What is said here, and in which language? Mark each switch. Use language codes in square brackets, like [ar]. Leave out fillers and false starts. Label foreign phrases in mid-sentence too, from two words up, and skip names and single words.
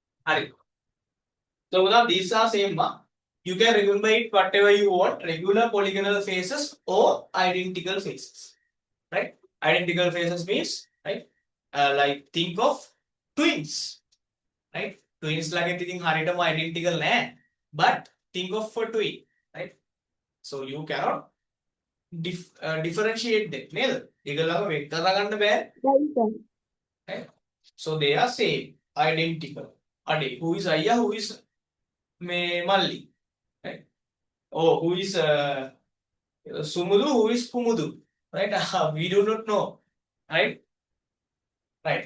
[en] So now these are same. You can remember it whatever you want. Regular polygonal faces or identical faces, right? Identical faces means, right? Like think of twins, right? Twins like anything හරියටම identical නෑ, but think of for twin, right? So you cannot differentiate them නේද? [si] ඒගොල්ලන්ව වෙන් කරගන්න බෑ. [en] Right, sir. Right? So they are same, identical. Ade, who is Ayya, who is Malli? Right? Oh, who is Sumudu, who is Kumudu? Right? We do not know. Right? Right.